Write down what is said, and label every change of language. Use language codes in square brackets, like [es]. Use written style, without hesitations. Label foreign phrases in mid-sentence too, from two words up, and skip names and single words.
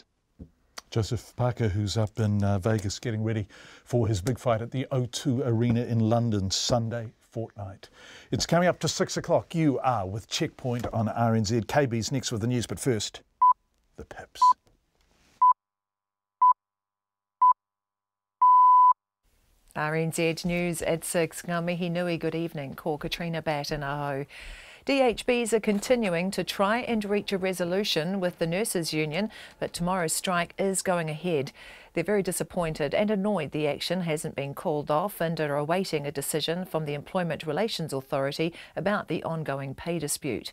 [en] Joseph Parker, who's up in Vegas getting ready for his big fight at the O2 Arena in London Sunday fortnight. It's coming up to 6 o'clock. You are with Checkpoint on RNZ. KB's next with the news, but first, the Pips. RNZ News at 6. [mi] Ngā mihi nui, [en] good evening. Ko Katrina Bat in Aho. DHBs are continuing to try and reach a resolution with the Nurses Union, but tomorrow's strike is going ahead. They're very disappointed and annoyed the action hasn't been called off and are awaiting a decision from the Employment Relations Authority about the ongoing pay dispute.